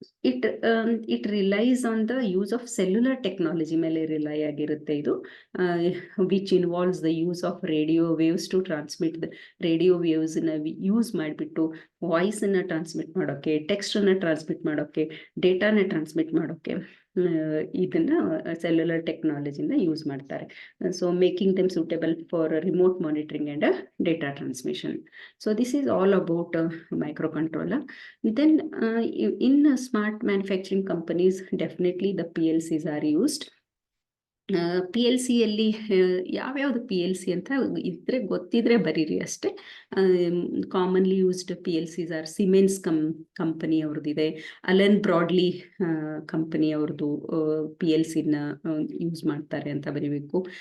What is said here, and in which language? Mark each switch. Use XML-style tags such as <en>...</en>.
<en>It relies on the use of cellular technology</en> <kn>ಮೇಲೆ rely ಆಗಿರುತ್ತೆ ಇದು,</kn> <en>which involves the use of radio waves to transmit</en> <kn>radio ವೇವ್ಸ್ನ use ಮಾಡಿಬಿಟ್ಟು ವಾಯ್ಸನ್ನು transmit ಮಾಡೋಕ್ಕೆ, ಟೆಕ್ಸ್ಟನ್ನು transmit ಮಾಡೋಕ್ಕೆ, ಡೇಟಾನ transmit ಮಾಡೋಕ್ಕೆ ಇದನ್ನ ಸೆಲ್ಯುಲರ್ ಟೆಕ್ನಾಲಜಿನ ಯೂಸ್ ಮಾಡ್ತಾರೆ.</kn> <en>So making them suitable for remote monitoring and data transmission. So this is all about microcontroller. Then in smart manufacturing companies, definitely the PLCs are used.</en> <kn>PLC ಅಲ್ಲಿ ಯಾವ್ಯಾವುದು PLC ಅಂತ ಇದ್ರೆ ಗೊತ್ತಿದ್ರೆ ಬರೀರಿ ಅಷ್ಟೇ.</kn> <en>commonly used PLCs are</en> <kn>Simmons company ಅವ್ರದ್ದಿದೆ, Allen broadly company ಅವ್ರದ್ದು PLCನ use ಮಾಡ್ತಾರೆ ಅಂತ ಬರೀಬೇಕು.</kn>